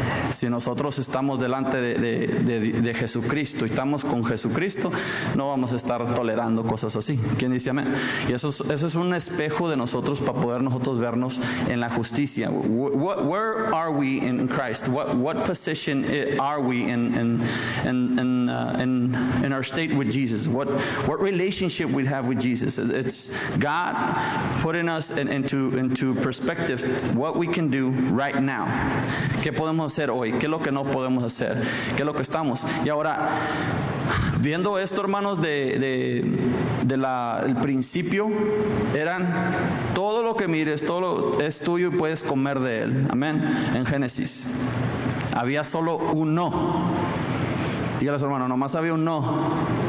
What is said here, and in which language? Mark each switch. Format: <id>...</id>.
<es>Si nosotros estamos delante de Jesucristo y estamos con Jesucristo, no vamos a estar tolerando cosas así. ¿Quién dice amén? Y eso es un espejo de nosotros para poder nosotros vernos en la justicia.</es> <en>Where are we in Christ? What position are we in our state with Jesus? What relationship we have with Jesus? It's God putting us into perspective what we can do right now.</en> <es>¿Qué podemos hacer hoy? ¿Qué es lo que no podemos hacer? ¿Qué es lo que estamos? Y ahora, viendo esto, hermanos, el principio, eran todo lo que mires, todo es tuyo y puedes comer de él. Amén. En Génesis había solo un no. Dígales, hermano, nomás había un no.</es>